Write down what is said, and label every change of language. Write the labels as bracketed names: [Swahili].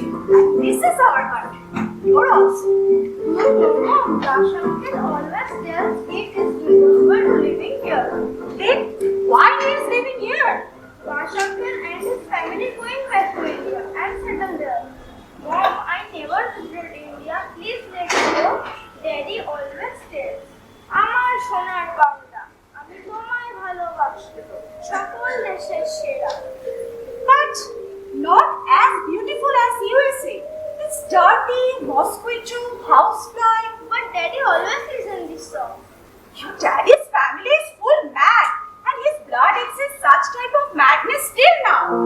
[English] And this is our country. You're also. No, Mom. Dasha can always tells me it is legal living here. Then why he is living here? Dasha and his family going back to India and settle there. Mom, I never visited India. Please let me go. Daddy always tells. [Bangla] আমার সোনার বাংলা, আমি তোমায় ভালোবাসি, সকল দেশের সেরা। [English] But not as beautiful as USA. It's dirty, mosquito, housefly. But Daddy always listens this song. Your daddy's family is full mad, and his blood exists such type of madness till now.